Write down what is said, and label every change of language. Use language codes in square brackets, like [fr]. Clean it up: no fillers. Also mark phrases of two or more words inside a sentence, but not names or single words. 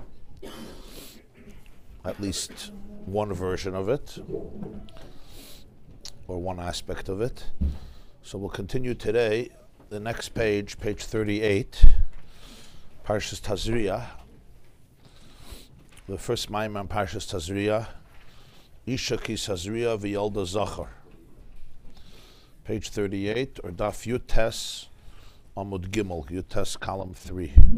[en] At least one version of it, or one aspect of it. So we'll continue today. The next page, page 38, Parshas Tazria. The first Maimer on Parshas Tazria. [he] אשה כי תזריע וילדה זכר. [en] Page 38, or [he] דף י״ט עמוד ג, [en] Yutes column 3.